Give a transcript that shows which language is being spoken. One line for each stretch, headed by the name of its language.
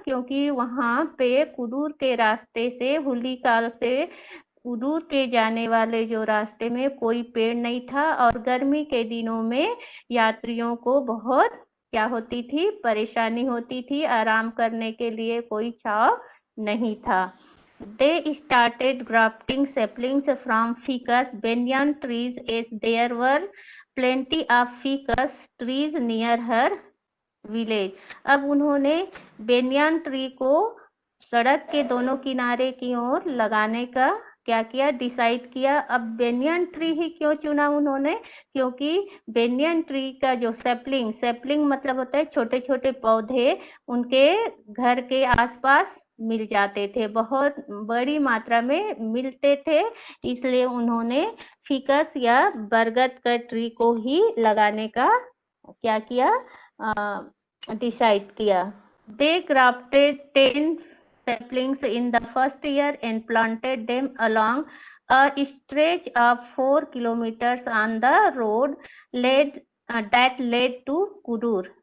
Hindi: क्योंकि वहां पे कुडूर के रास्ते से होली काल से कुडूर के जाने वाले जो रास्ते में कोई पेड़ नहीं था और गर्मी के दिनों में यात्रियों को बहुत क्या होती थी, परेशानी होती थी, आराम करने के लिए कोई छांव नहीं था।
English: They started grafting saplings from ficus banyan trees as there were plenty of ficus trees near her village।
Hindi: अब उन्होंने बेनियान ट्री को सड़क के दोनों किनारे की ओर लगाने का क्या किया, डिसाइड किया। अब बेनियन ट्री ही क्यों चुना उन्होंने? क्योंकि बेनियन ट्री का जो सेपलिंग, सेपलिंग मतलब होता है छोटे छोटे पौधे, उनके घर के आसपास मिल जाते थे, बहुत बड़ी मात्रा में मिलते थे, इसलिए उन्होंने फिकस या बरगद का ट्री को ही लगाने का क्या किया, डिसाइड किया।
English: They grafted 10 saplings in the first year and planted them along a stretch of 4 kilometers on the road that led to Kudur.